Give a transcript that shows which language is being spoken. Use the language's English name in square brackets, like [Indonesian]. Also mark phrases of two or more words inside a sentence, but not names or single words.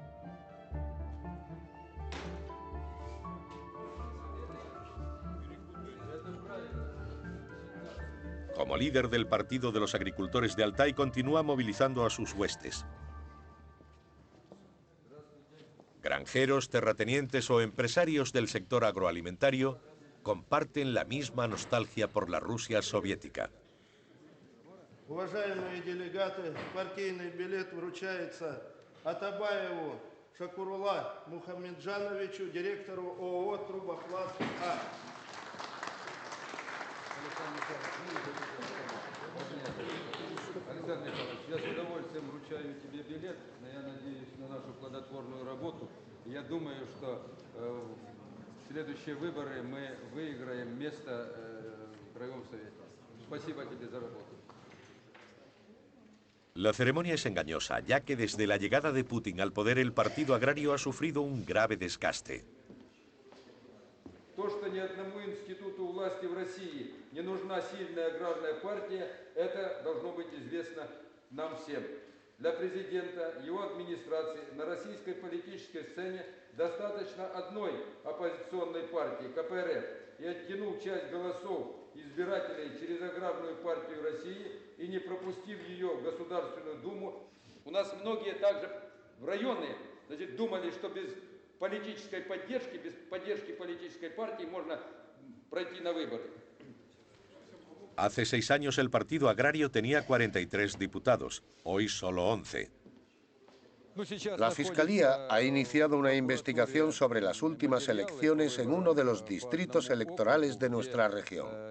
[Spanish] Como líder del Partido de los Agricultores de Altai, continúa movilizando a sus huestes. Granjeros, terratenientes o empresarios del sector agroalimentario comparten la misma nostalgia por la Rusia soviética. [Russian] Уважаемые делегаты, партийный билет вручается Атабаеву Шакурула Мухамеджановичу, директору ООО «Трубопласт А». Александр Михайлович, я с удовольствием вручаю тебе билет, но я надеюсь на нашу плодотворную работу. Я думаю, что в следующие выборы мы выиграем место в Краевом Совете. Спасибо тебе за работу. [Spanish] La ceremonia es engañosa, ya que desde la llegada de Putin al poder el Partido Agrario ha sufrido un grave desgaste. [Russian] То, что ни одному институту власти в России не нужна сильная аграрная партия, это должно быть известно нам всем. Для президента, его администрации на российской политической сцене достаточно одной оппозиционной партии, КПРФ, и оттянув часть голосов избирателей через аграрную партию России и не пропустив ее в Государственную Думу. У нас многие также в районы, значит, думали, что без политической поддержки, без поддержки политической партии можно пройти на выборы. [Spanish] Hace 6 años el Partido Agrario tenía 43 diputados, hoy solo 11. La Fiscalía ha iniciado una investigación sobre las últimas elecciones en uno de los distritos electorales de nuestra región.